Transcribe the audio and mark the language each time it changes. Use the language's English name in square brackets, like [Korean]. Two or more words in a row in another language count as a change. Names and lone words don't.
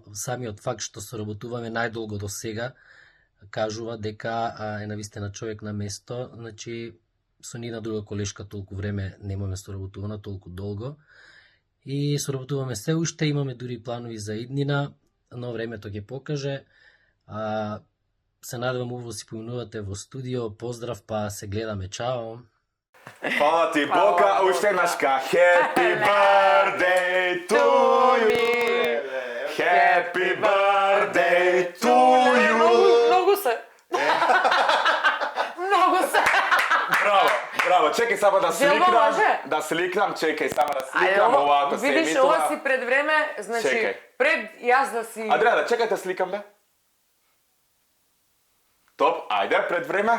[Macedonian] Самиот факт што соработуваме најдолго до сега кажува дека е навистина човек на место, значи со нина друга колешка толку време немаме соработувано толку долго. И соработуваме се уште, имаме дури планови за иднина, но времето ќе покаже. Се надевам убаво си поминувате во студио. Поздрав, па се гледаме. Чао! Фала ти, Бока, уште еднашка. [English] Happy birthday to you. Happy birthday to you. [Macedonian] Многу се. Многу се. Браво, браво. Чекај само да Желба сликнам. може? Да сликнам, чекај само да сликнам овако се видиш, емитува. ова си пред време, значи Чекај. пред јас да си... Адријана, чекај да сликам бе. Топ, ајде, пред време.